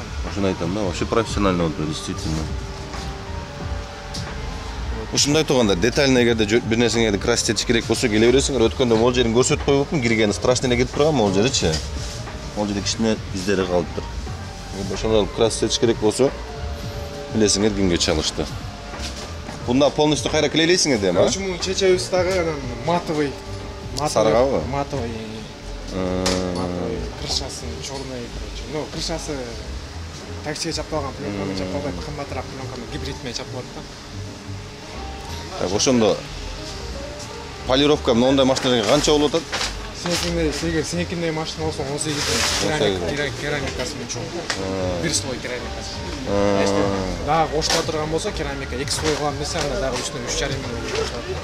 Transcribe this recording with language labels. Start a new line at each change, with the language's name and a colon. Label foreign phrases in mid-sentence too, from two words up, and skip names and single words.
Kyrgyz: Ошону айтам да,
Russian: вообще профессионально
Kyrgyz: болуп тур, действительно. Ушундай тууганда детально эгерде бир нерсеңерди красить этиш керек болсо келе бересиңер. Өткөндө могул жерин көрсөтүп койгонмун, киргени страшно эле кетип турган могул жери-чи. Могул жерде кичине издери калыптыр. Ошондо красить керек болсо, билесиңер кимге чалышты. Бунда полностью кайра клейлейсиңер да, Короче, мунун чечебиз дагы анан матовый. Сарыгабы? Матовый. Крышасын
Russian: черный, короче.
Kyrgyz: Ну, крышасы таксиге чапалган пленкамен чапалбайт, кымбатыраак пленкамен гибридмен чапылат да. Так, ошондо полировка мындай машиналарга канча болуп атат? Сенекиндей машина болсо 18 керамикасы чоң. Бир слой керамикасы. Дагы кошула турган болсо керамика 2 слой кылам десе, анда дагы үстүнө 3,5 миң кошулат.